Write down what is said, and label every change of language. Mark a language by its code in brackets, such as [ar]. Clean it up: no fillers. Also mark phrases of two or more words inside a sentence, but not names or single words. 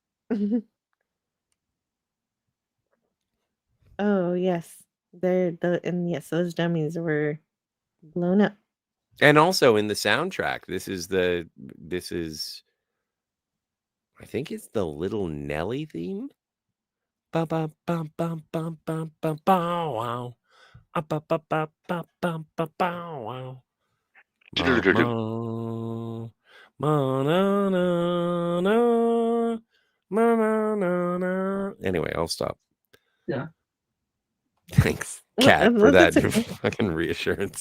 [en] Oh, yes. Yes, those dummies were blown up. And also in the soundtrack, this is I think it's the Little Nelly theme. Ba ba bum bum bum bum bum bow wow. Ba ba ba ba bum ba bow wow. Anyway, I'll stop. Yeah. Thanks, Kat, for that That's okay. fucking reassurance.